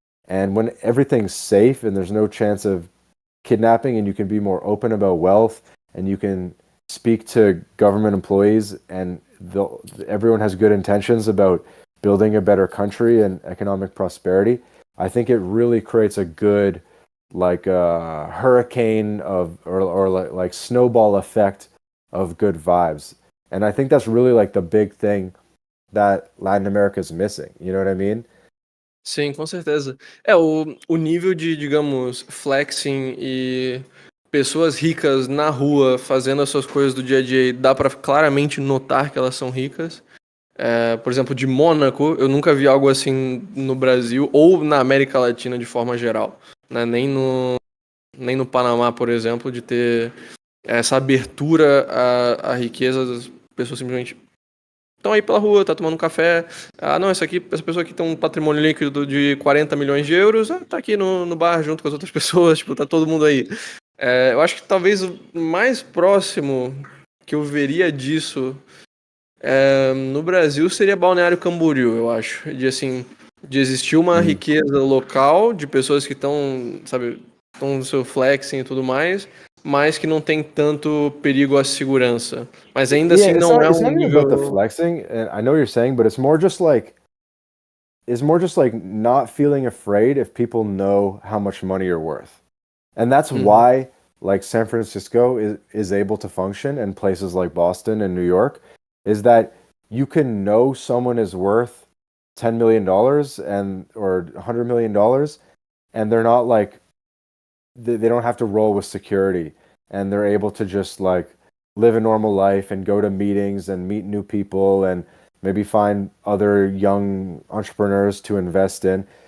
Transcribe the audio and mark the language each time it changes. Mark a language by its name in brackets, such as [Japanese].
[English] And when everything's safe and there's no chance of kidnapping, and you can be more open about wealth, and you can speak to government employees, and everyone has good intentions about building a better country and economic prosperity, I think it really creates a good like a hurricane of or like snowball effect of good vibes. And I think that's really like the big thing that Latin America is missing. You know what I mean? [Portuguese] Sim, com certeza. O nível de, digamos, flexing e pessoas ricas na rua fazendo as suas coisas do dia a dia, e dá pra claramente notar que elas são ricas. Por exemplo, de Mônaco, eu nunca vi algo assim no Brasil ou na América Latina de forma geral, né? Nem no Panamá, por exemplo, de ter essa abertura à riqueza. Das pessoas simplesmente estão aí pela rua, tá tomando um café. Ah, não, essa pessoa aqui tem um patrimônio líquido de 40 milhões de euros, tá aqui no bar junto com as outras pessoas, tipo, tá todo mundo aí. Eu acho que talvez o mais próximo que eu veria disso no Brasil seria Balneário Camboriú, eu acho. De existir uma riqueza local de pessoas que estão, sabe, estão no seu flexing e tudo mais, mas que não tem tanto perigo à segurança. Mas ainda assim não é [English] It's not even [Portuguese] nível... [English] about the flexing, and I know what you're saying, but it's more just like not feeling afraid if people know how much money you're worth. And that's why like San Francisco is able to function, and places like Boston and New York, is that you can know someone is worth $10 million or $100 million, and they're not like, they don't have to roll with security, and they're able to just like live a normal life and go to meetings and meet new people and maybe find other young entrepreneurs to invest in.